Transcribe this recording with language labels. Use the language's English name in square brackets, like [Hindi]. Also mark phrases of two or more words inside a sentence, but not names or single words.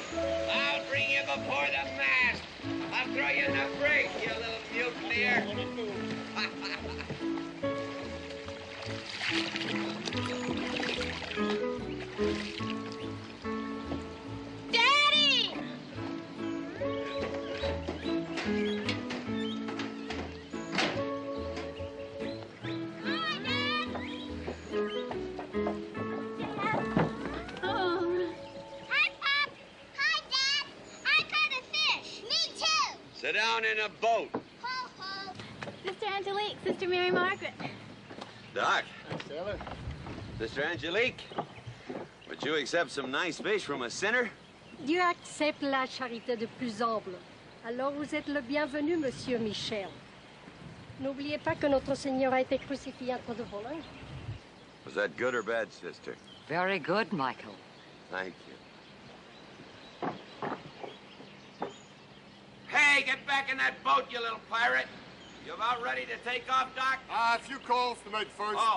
[English] I'll bring you before the mast. I'll throw you in the brig, you little mutineer. Daddy! Hi, Dad! Oh. Hi, Pop! Hi, Dad! I caught a fish! Me too! Sit down in a boat. Ho, ho! Sister Angelique, Sister Mary Margaret. Doc. Hi, sailor. Sister Angelique. Would you accept some nice fish from a sinner? [French] Dieu accepte la charité de plus humble. Alors vous êtes le bienvenu, Monsieur Michel. N'oubliez pas que notre Seigneur a été crucifié entre deux voleurs. [English] Was that good or bad, sister? Very good, Michael. Thank you. Hey, get back in that boat, you little pirate. You about ready to take off, Doc? A few calls to make first. Oh.